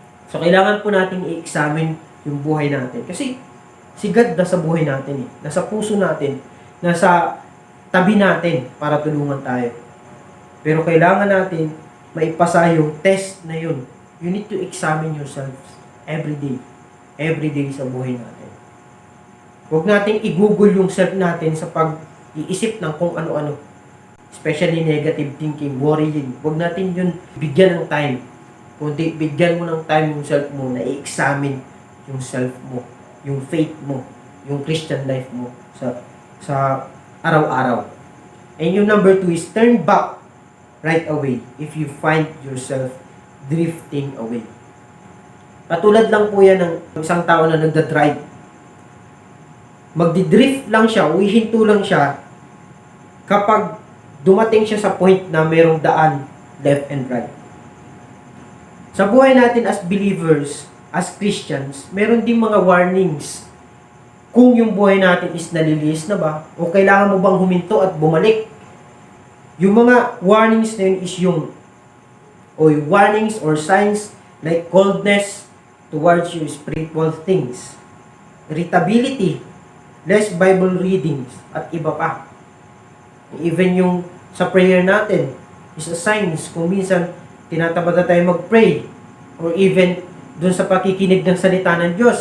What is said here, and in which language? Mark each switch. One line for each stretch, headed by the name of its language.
Filipino: So, kailangan po natin i-examine yung buhay natin. Kasi, si God nasa buhay natin eh. Nasa puso natin. Nasa tabi natin para tulungan tayo. Pero kailangan natin maipasa yung test na yun.
English: You need to examine yourselves every day. Every day
Filipino: sa buhay natin. Huwag nating i-google yung self natin sa pag-iisip ng kung ano-ano.
English: Especially negative thinking, worrying.
Filipino: Huwag natin yun bigyan ng time. Kundi bigyan mo ng time yung self mo na i-examine yung self mo, yung faith mo, yung Christian life mo sa araw-araw.
English: And yung number 2 is turn back right away if you find yourself drifting away.
Filipino: Katulad lang po yan ng isang tao na nagda-drive. Magdi-drift lang siya, uhihinto lang siya kapag dumating siya sa point na mayroong daan
English: left and right.
Filipino: Sa buhay natin
English: as believers, as Christians,
Filipino: meron din mga warnings kung yung buhay natin is nalilis na ba o kailangan mo bang huminto at bumalik.
English: Yung mga warnings na yun is yung warnings or signs like coldness towards your spiritual things, irritability, less Bible readings,
Filipino: at iba pa. Even yung sa prayer natin is a signs kung minsan tinatamad na tayo mag-pray or even dun sa pakikinig ng salita ng Diyos.